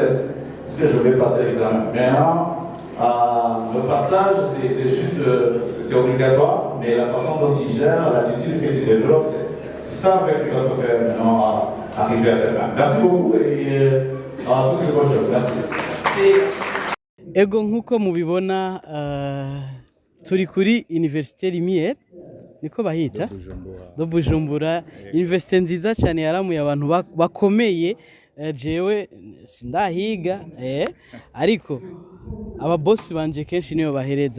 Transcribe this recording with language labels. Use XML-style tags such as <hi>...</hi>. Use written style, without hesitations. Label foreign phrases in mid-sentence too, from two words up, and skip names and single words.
<fr>Est-ce que je vais passer l'examen? Maintenant, le passage, c'est juste, c'est obligatoire, mais la façon dont tu gères, l'attitude que tu développes, c'est ça qui va te faire maintenant arriver à ta fin. Merci beaucoup et toutes ces bonnes choses. Merci.</fr> <rn>Ego nk'uko mubibona turi kuri Université Lumière niko bahita do Bujumbura, université nziza cyane yaramuye abantu bakomeye. Jewe sindahiga ariko ababosi banje kenshi niyo bahereza.</rn>